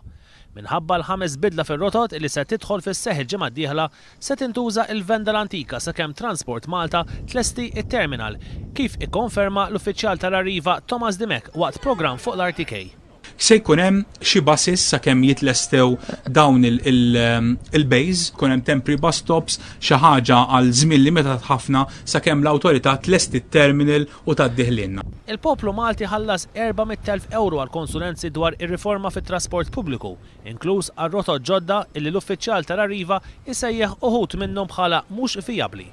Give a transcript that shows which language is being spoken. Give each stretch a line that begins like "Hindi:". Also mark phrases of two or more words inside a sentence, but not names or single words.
Maltese: Minħabba l-5 bidla fir-rotot li se tidħol fis-seħħ il-ġimgħa d-dieħla se tintuża l-venda l-antika sakemm Transport Malta tlesti it-terminal, kif ikkonferma l-uffiċjal tal-Arriva Thomas Dimek waqt programm fuq l-RTK. Se jkun hemm xi basis sakemm jitlestew dawn il-bays, jkun hemm
English: temporary bus stops,
Maltese: xi ħaġa għal żmien limitat ħafna sakemm l-awtorità tlesti t-terminal u tgħaddih. Il-poplu Malti ħallas 400,000 euro għal konsulenzi dwar ir-riforma fit-trasport pubbliku, inkluż għal rotot ġodda illi l-uffiċjal tal-Arriva isejjaħ uħud minnhom bħala mhux vijabbli.